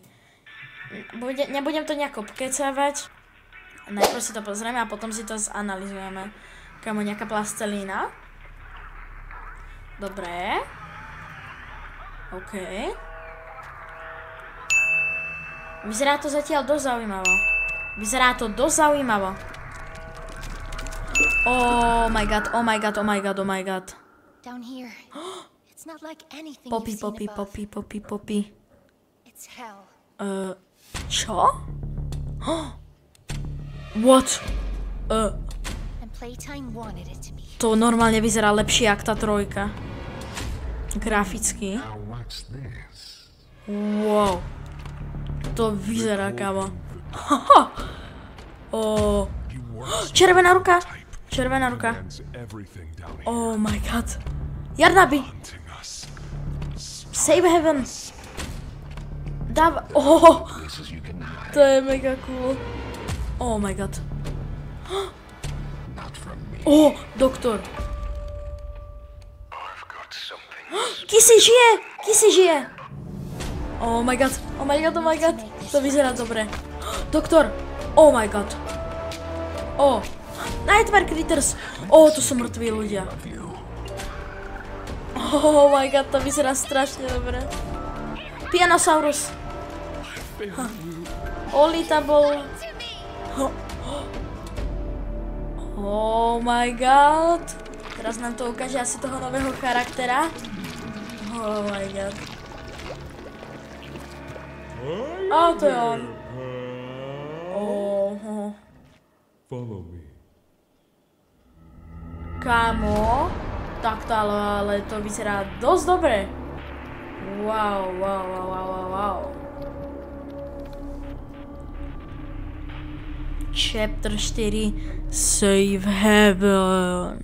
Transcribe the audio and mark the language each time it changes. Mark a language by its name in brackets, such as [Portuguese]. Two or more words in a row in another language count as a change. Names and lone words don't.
[Slovak] Nebudem to nejako pokecávať, najprv si to pozrieme a potom si to zanalizujeme. Kamo, nejaká plastelína. Dobre. OK. Vyzerá to zatiaľ dosť zaujímavo. [English] Oh my god, oh my god, oh my god, oh my god. Down here. It's not like anything Poppy. It's hell. [Slovak] Čo? What? [English] And Playtime wanted it to be. [Slovak] To normálne vyzerá lepšie jak tá trojka. Graficky. Wow. To vyzerá, kámo. Oh. Červená ruka. [English] Oh my god. Jarnaby. Save heaven. [Slovak] Oh. To je mega cool. [English] Oh my god. [Slovak] Oh, doktor. Kissy žije. [English] Oh my god. [Slovak] To vyzerá dobre. Doktor. [English] Oh my god. Oh. [Slovak] Nightmare Critters. Oh, to sú mŕtvi ľudia. [English] Oh my god, [Slovak] to vyzerá strašne dobre. Pianosaurus. Olitable. [English] Oh my god. [Slovak] Teraz nám to ukáže asi toho nového charaktera. [English] Oh my god. [Slovak] Oh, to je on. Oh. [English] Follow me. [Slovak] Kámo. Takto ale to vyzerá dosť dobre. [English] Wow. Chapter 4 Save Heaven.